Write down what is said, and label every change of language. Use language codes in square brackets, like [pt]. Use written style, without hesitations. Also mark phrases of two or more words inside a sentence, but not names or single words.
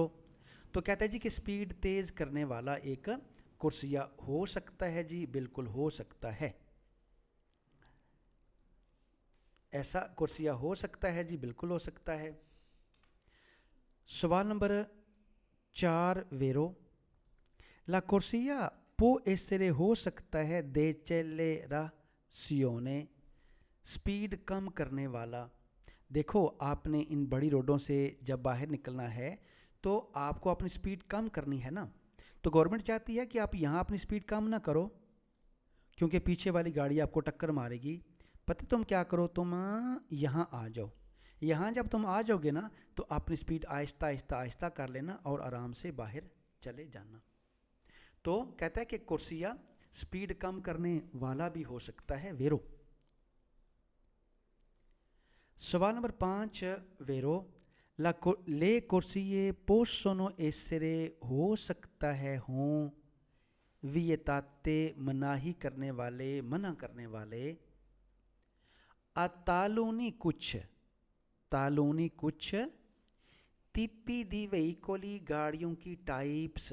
[hi] तो कहता है जी कि स्पीड तेज़ करने वाला एक कुर्सिया हो सकता है जी, बिल्कुल हो सकता है। ऐसा कुर्सिया हो सकता है जी, बिल्कुल हो सकता है। सवाल नंबर 4 वेरो, [it] la corsia può essere [hi] हो सकता है decelerazione, स्पीड कम करने वाला। देखो आपने इन बड़ी रोडों से जब बाहर निकलना है तो आपको अपनी स्पीड कम करनी है ना, तो गवर्नमेंट चाहती है कि आप यहाँ अपनी स्पीड कम ना करो क्योंकि पीछे वाली गाड़ी आपको टक्कर मारेगी। पता तुम क्या करो, तुम यहाँ आ जाओ। यहाँ जब तुम आ जाओगे ना तो अपनी स्पीड आहिस्ता आहिस्ता आहिस्ता कर लेना और आराम से बाहर चले जाना। तो कहता है कि कुर्सिया स्पीड कम करने वाला भी हो सकता है, वेरो। सवाल नंबर 5 वेरो, [it] le corsie possono essere [hi] हो सकता है हों वियताते मनाही करने वाले, मना करने वाले, तालूनी कुछ [it] tipi di veicoli [hi] गाड़ियों की टाइप्स।